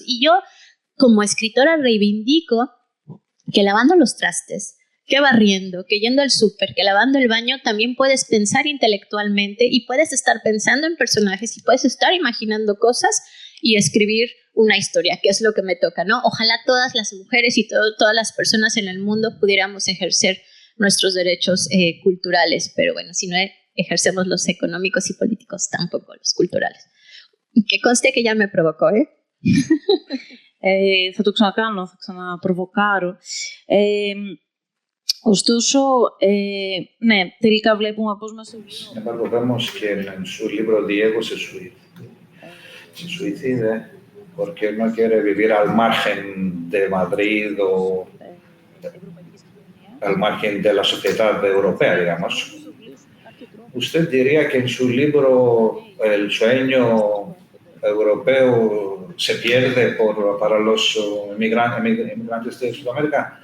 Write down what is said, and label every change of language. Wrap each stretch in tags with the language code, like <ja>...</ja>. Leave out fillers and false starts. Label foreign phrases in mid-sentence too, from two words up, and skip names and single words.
<es>Y yo, como escritora, reivindico que lavando los trastes, que barriendo, que yendo al súper, que lavando el baño, también puedes pensar intelectualmente y puedes estar pensando en personajes y puedes estar imaginando cosas y escribir una historia, que es lo que me toca, ¿no? Ojalá todas las mujeres y todas las personas en el mundo pudiéramos ejercer nuestros derechos culturales, pero bueno, si no ejercemos los económicos y políticos, tampoco los culturales. Que conste que ya me provocó, ¿eh?</es> <el>Θα το ξανακάνω, θα ξαναπροβοκάρω. Ωστόσο, ναι, τελικά βλέπουμε πώς μας...</el> <es>Sin embargo, vemos que en su libro Diego se suicida porque no quiere vivir al margen de Madrid o al margen de la sociedad europea, digamos. ¿Usted diría que en su libro el sueño europeo se pierde para los inmigrantes de Sudamérica?</es>